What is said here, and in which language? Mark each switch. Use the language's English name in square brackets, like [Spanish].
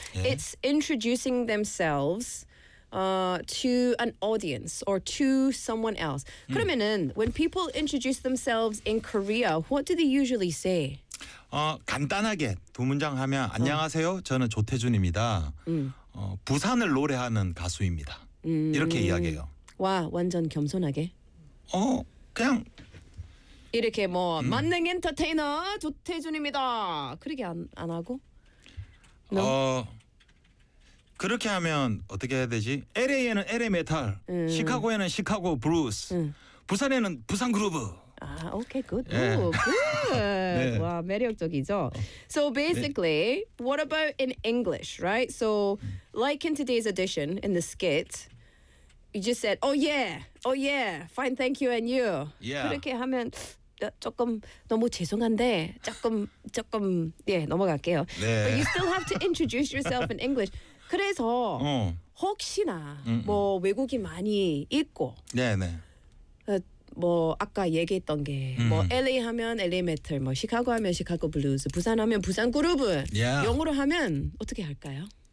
[English] It's introducing themselves to an audience or to someone else. [Korean] 그러면은 [English] when people introduce themselves in Korea, what do they usually say? [Korean] 간단하게 두 문장 하면 안녕하세요. 저는 조태준입니다. 부산을 노래하는 가수입니다. 이렇게 이야기해요. 와, 완전 겸손하게. 그냥 이렇게 뭐 만능 엔터테이너 조태준입니다. 그렇게 안 하고. [English] No? [Korean] 그렇게 하면 어떻게 해야 되지? LA에는 LA 메탈, 시카고에는 시카고 브루스. 부산에는 부산 그루브. 아, 오케이, 굿. 굿. 와, 매력적이죠. [English] So basically, [Korean] 네. [English] what about in English, right? So like in today's edition, in the skit, you just said, oh yeah, fine, thank you, and you. Yeah. [Korean] 그렇게 하면 조금 너무 죄송한데 조금 예 넘어갈게요. 네. [English] But you still have to introduce yourself in English. [Korean] 그래서 혹시나 뭐 외국인 많이 있고. 네네. 뭐 아까 얘기했던 게 뭐 LA 하면 LA 메탈, 뭐 시카고 하면 시카고 블루스, 부산 하면 부산 그룹, [English] yeah. [Korean] 영어로 하면 어떻게 할까요?